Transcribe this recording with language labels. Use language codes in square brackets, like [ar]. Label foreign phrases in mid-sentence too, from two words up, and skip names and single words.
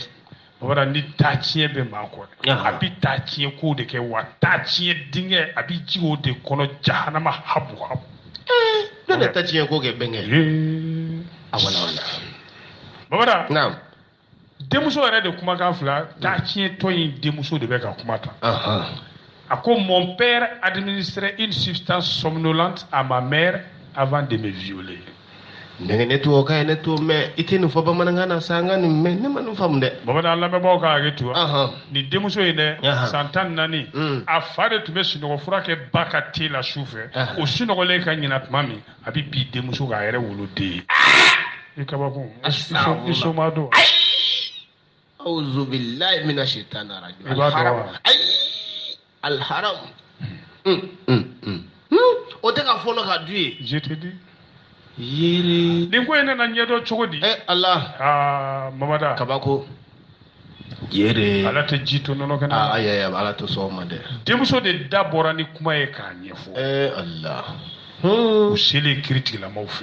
[bm] wala ni tatiɲɛ bɛ maa kɔ a bɛ tatiɲɛ kow de kɛ wa tatiɲɛ dingɛ a bɛ ji o de kɔnɔ jahanama habu ne de tatiɲɛ ko kɛ bɛnkɛ a wala Babada denmuso yɛrɛ de kumakan fila tatiɲɛ tɔ in denmuso de bɛ ka kuma ta a ko [fr] mon père administrait une substance somnolente à ma mère avant de me violer. [bm] Ne t'o ka ne t'o mɛ i tɛ nin fɔ bamanankan na sa an ka nin mɛn ne ma nin faamu dɛ. Bamanan lamɛnbaaw ka hakɛ to nin denmuso in dɛ san 14 a fa de tun bɛ sunɔgɔ fura kɛ ba ka te la su fɛ o sunɔgɔlen ka ɲina tuma min a bɛ bi denmuso k'a yɛrɛ woloden. I kabakun i soma don. [ar] أعوذ بالله من الشيطان الرجيم. [bm] I b'a dɔn wa? Alharam. O tɛ ka fɔlɔ ka du ye. [fr] Je te dis. [bm] Yiri. Nin ko in nana ɲɛdɔn cogo di? Allah. Mamada. Kabako. Yere. Ala tɛ ji to nɔnɔ kɛnɛ. Ayi ala tɛ sɔn o ma dɛ. Denmuso de da bɔra ni kuma ye k'a ɲɛfɔ. Allah. U selen kiiri tigilamaw fɛ.